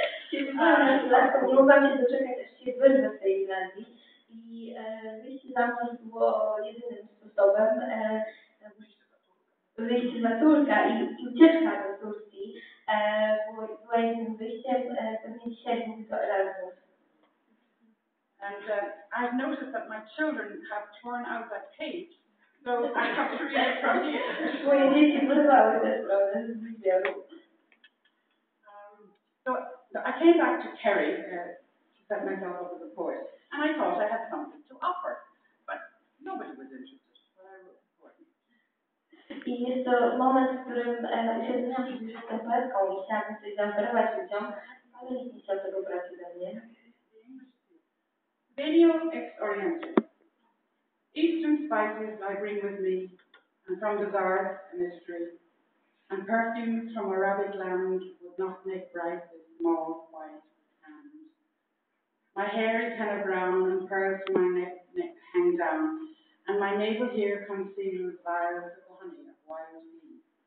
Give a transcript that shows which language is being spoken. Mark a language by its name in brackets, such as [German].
[Polish] Kiedy byłam nastolatką, mogłam się doczekać, aż się wyrwę z tej Irlandii i wyjście za mąż było jedynym sposobem. wyjście z Mazurka i ucieczka do Turcji była jednym wyjściem, pewnie dzisiaj mówi do Erasmus. [English] And I've noticed that my children have torn out that page, so I have to read it from here. [Polish] Moje dzieci wyrwały tę stronę z zbioru. [English] So I came back to Kerry to set myself up as a poet, and I thought I had something to offer, but nobody was interested. But I wrote the poem. [Polish] I jest to moment, w którym uświadomiłam sobie, że jestem poetką i chciałam coś zaoferować ludziom, ale nikt nie chciał tego brać ode mnie. [Latin] Venio ex Oriente. [English] Eastern spices I bring with me, and from the Tsars a mystery, and perfumes from Arabic land would not make bright this small white hand. My hair is henna brown, and pearls to my neck hang down, and my navel here conceals vials of the honey of wild bees.